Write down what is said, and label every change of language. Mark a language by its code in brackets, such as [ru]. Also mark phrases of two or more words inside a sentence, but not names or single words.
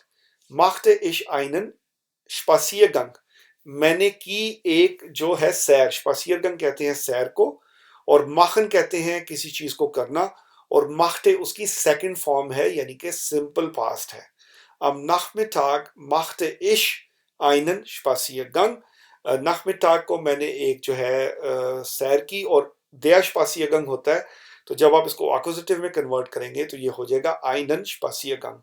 [de] machte ich einen Spaziergang, [hi] मैंने की एक जो है सैर। Spaziergang कहते हैं सैर को, और machen कहते हैं किसी चीज को करना, और machte उसकी [en] second form [hi] है यानी कि [en] simple past [hi] है। [de] Am Nachmittag machte ich einen Spaziergang, [hi] Nachmittag को मैंने एक जो है सैर की, और [de] der Spaziergang [hi] होता है, तो जब आप इसको एक्कुजेटिव में कन्वर्ट करेंगे तो ये हो जाएगा [de] einen Spaziergang।